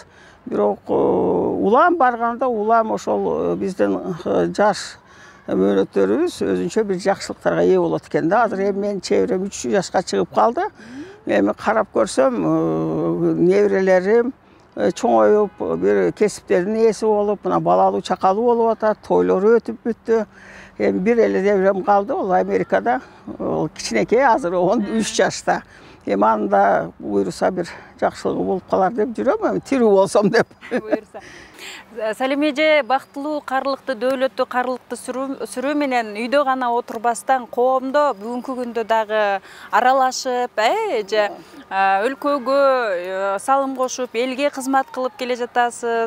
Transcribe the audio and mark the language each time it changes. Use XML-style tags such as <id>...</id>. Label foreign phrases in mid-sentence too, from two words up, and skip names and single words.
<ky>Бирок улам барганда, улам ошол биздин жаш мөөнөттөрүбүз өзүнчө бир жакшылыктарга ээ болот экен да. Азыр эми менин чебирем 3 жашка чыгып калды. Эми карап көрсөм, неберелерим чоңоюп, бир кесиптердин ээси болуп, мына балалуу чакалуу болуп атат, тойлору өтүп бүттү. Эми бир эле неберем калды, ол Америкада. Ол кичинекей, азыр 13 жашта. Эми анда буйруса бир жакшылыгы болуп калар деп жүрөм, тирүү болсом деп. Буйруса. Салима эже, бактылуу, карлыкты, дөөлөттүү, карлыкты сүрүү менен үйдө гана отурбастан коомдо бүгүнкү күндө дагы аралашып, эже өлкөгө салым кошуп, элге кызмат кылып келе жатасыз.</ky>